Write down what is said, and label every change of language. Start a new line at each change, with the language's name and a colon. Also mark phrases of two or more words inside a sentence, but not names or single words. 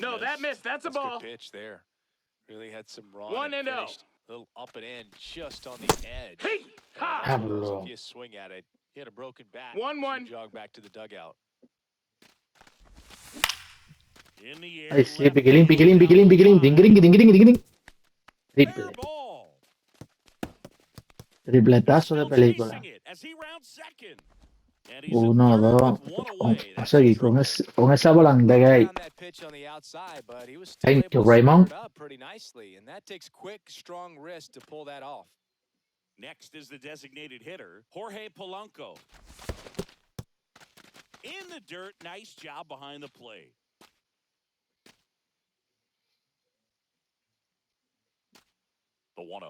English: No, that missed. That's a That's ball. good pitch there. Really had some run. 1-0. Finished a little up and in, just on the edge. Hey, ha. That's one of those, Pablo. if you swing at it, he had a broken bat. 1-1. Should jog back to the dugout. in the air.
Spanish: Ay, sí,
English: left
Spanish: piquilín,
English: field
Spanish: piquilín,
English: down
Spanish: piquilín,
English: the
Spanish: piquilín.
English: line. Dingring, dingring, dingring. Fair
Spanish: Triple.
English: ball.
Spanish: Tripletazo de
English: Still
Spanish: película.
English: chasing it as he rounds second. And he's
Spanish: Uno,
English: in third
Spanish: dos.
English: with one
Spanish: Vamos
English: away.
Spanish: a
English: That's a
Spanish: seguir con,
English: triple.
Spanish: con esa volante que hay.
English: On that pitch on the outside, but he was still Thank able you, to Raymond. square it up pretty nicely, and that takes quick, strong wrist to pull that off. Next is the designated hitter, Jorge Polanco. In the dirt, nice job behind the plate. The 1-0.